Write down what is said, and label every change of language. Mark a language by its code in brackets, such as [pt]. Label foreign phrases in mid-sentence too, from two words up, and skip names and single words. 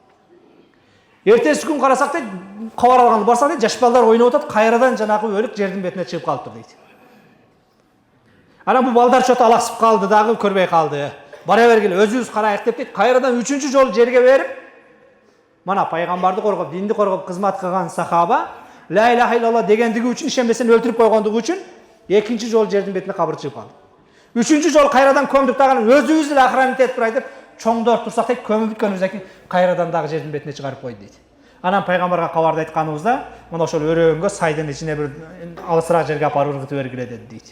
[ky] Эртеси күн карасак дейт, кабар алганда барсак дейт, жаш балдар ойноп атат, кайрадан жанагы өлүк жердин бетине чыгып калыптыр дейт. Анан бул балдар чөтө алаксып калды дагы, көрбөй калды. Бара бергиле өзүбүз карайык деп дейт, кайрадан 3-чү жолу жерге берип, мана пайгамбарды коргоп, динди коргоп кызмат кылган сахаба [ar] لا إله إلا الله [ky] дегендиги үчүн, ишенбесен өлтүрүп койгондугу үчүн 2-чи жолу жердин бетине кабыр чыгып калды. 3-чү жолу кайрадан көмдүк дагы, өзүбүз эле охранить этип турайлы деп чоңдор турсак дейт, көмүп бүткөнүбүздөн кийин кайрадан дагы жердин бетине чыгарып койду дейт. Анан пайгамбарга кабарды айтканыбызда, мына ошол өрөөнгө сайдын ичине бир алысыраак жерге апарып ыргытып бергиле деди дейт.